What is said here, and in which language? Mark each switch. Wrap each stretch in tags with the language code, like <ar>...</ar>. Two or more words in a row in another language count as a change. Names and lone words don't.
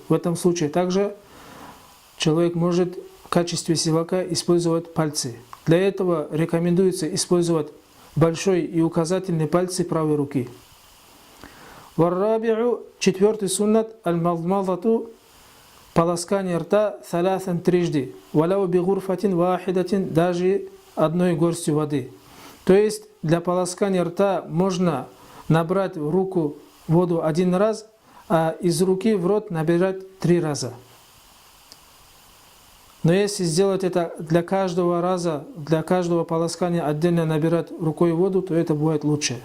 <ru>В этом случае также человек может в качестве сивака использовать пальцы. Для этого рекомендуется использовать большой и указательный пальцы правой руки. Варраби'у, четвертый суннат, аль-мадмадату, полоскание рта, саласан, трижды,</ru> <ar>ولو بغرفة واحدة,</ar> <ru>даже одной горстью воды. То есть для полоскания рта можно набрать в руку воду один раз, а из руки в рот набирать 3 раза. Но если сделать это для каждого раза, для каждого полоскания отдельно набирать рукой воду, то это будет лучше.</ru>